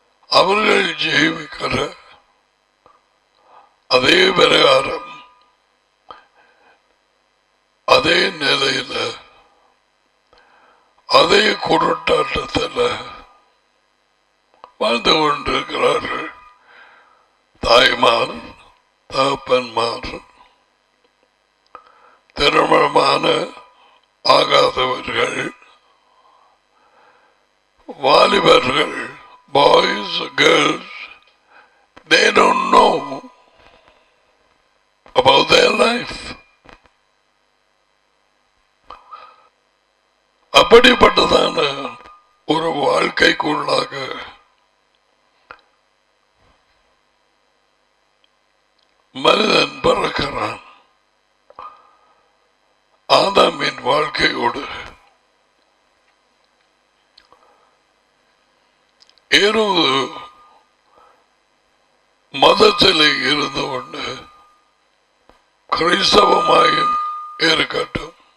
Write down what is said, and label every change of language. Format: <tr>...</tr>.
<ta>அவர்கள் ஜீவிக்கிற அதே பிரகாரம் அதே நிலையில அதே குருட்டாட்டத்தில் வாழ்ந்து கொண்டிருக்கிறார்கள். தாய்மார், தகப்பன்மார், திருமணமான ஆகாதவர்கள், வாலிபர்கள்,</ta> <en>boys, girls, they don't know about their life.</en> <ta>அப்படிப்பட்டதான ஒரு வாழ்க்கைக்குள்ளாக மனிதன் பிறக்கிறான். ஆதாமின் வாழ்க்கையோடு ஏறுவது மதத்திலே இருந்து கொண்டு கிறிஸ்தவமாயும் இருக்கட்டும்,</ta>